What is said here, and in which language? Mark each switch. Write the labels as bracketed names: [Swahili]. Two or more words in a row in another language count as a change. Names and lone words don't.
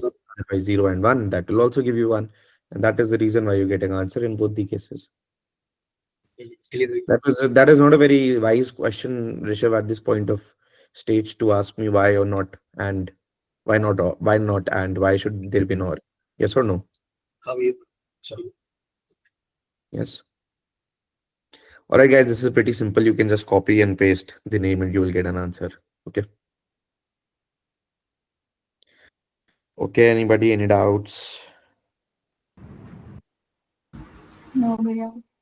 [English] Otherwise 0 and 1, that will also give you 1. And that is the reason why you get an answer in both the cases. clear. That is not a very wise question, Rishabh, at this point of stage to ask me why or not and why not and why should there be an or? Yes or no? [Hindi] हाँ भैया. चलो. [English] Yes. All right, guys, this is pretty simple. You can just copy and paste the name and you will get an answer. Okay. Okay, anybody, any doubts? No भैया.